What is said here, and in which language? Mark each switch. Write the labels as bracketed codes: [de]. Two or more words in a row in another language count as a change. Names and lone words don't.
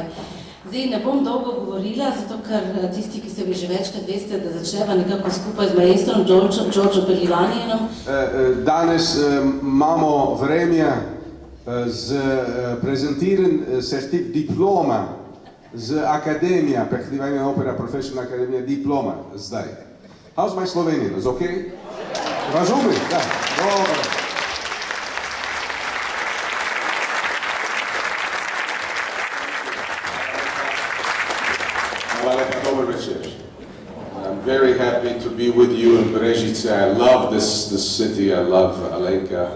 [sl] Zdaj ne bom dolgo govorila, zato ker tisti, ki ste vi že večkrat veste, da začneva nekako skupaj z maestrom Georgeom Pehlivanianom. Danes imamo vreme prezentiran diploma z akademija, Pehlivanian Opera Professional Akademija diploma zdaj. [en] How's my Slovenian? Is okay? Razumem? [sl] Da, dobro. [en] I'm very happy to be with you in Brežice. I love this city. I love Alenka.